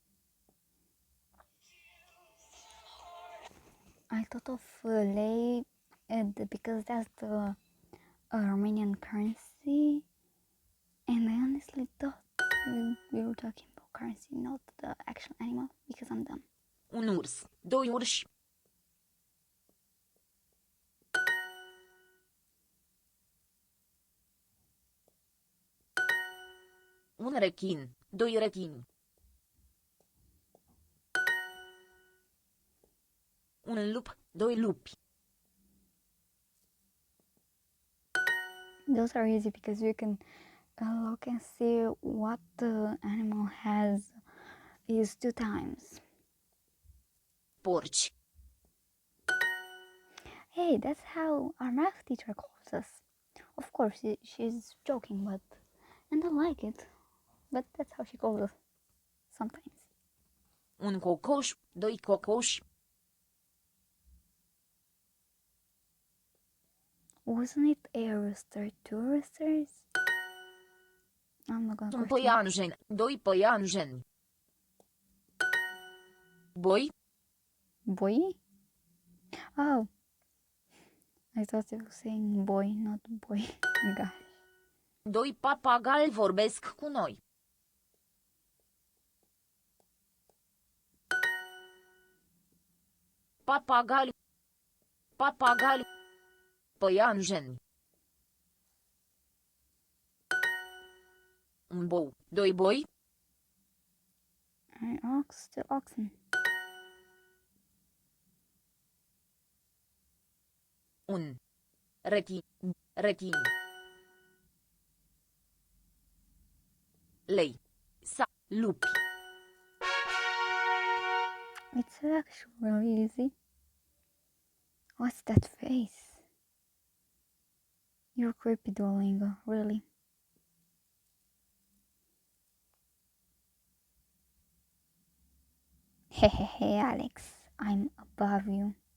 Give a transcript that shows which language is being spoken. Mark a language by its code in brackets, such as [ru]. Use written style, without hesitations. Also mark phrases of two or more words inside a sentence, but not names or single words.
[en] I thought of lei because that's the Romanian currency, and I honestly thought we were talking about currency, not the actual animal, because I'm dumb. [ro] Un urs, 2 urși. Un rechin, 2 rechini. Un lup, 2 lupi. [en] Those are easy because you can look and see what the animal has is 2 times. [ro] Porci. [en] Hey, that's how our math teacher calls us. Of course, she's joking, and I like it. But that's how she calls us sometimes. [ro] Un cocoș, 2 cocoși. [en] Wasn't it a rooster, 2 roosters? I'm not gonna [ro] Un [en] question. [ro] păianjen, 2 păianjeni. Boi. [en] Boy? Oh. I thought it was saying boy, not boy. Gosh. [ro] 2 papagali vorbesc cu noi. Papagali. Păianjeni. Un bou, 2 boi. [en] An ox, 2 oxen. [ro] Un. Retin. Lei. Sa. Lupi. [en] It's actually really easy. What's that face? You're creepy, Duolingo, really. Hehehe, Alex, I'm above you.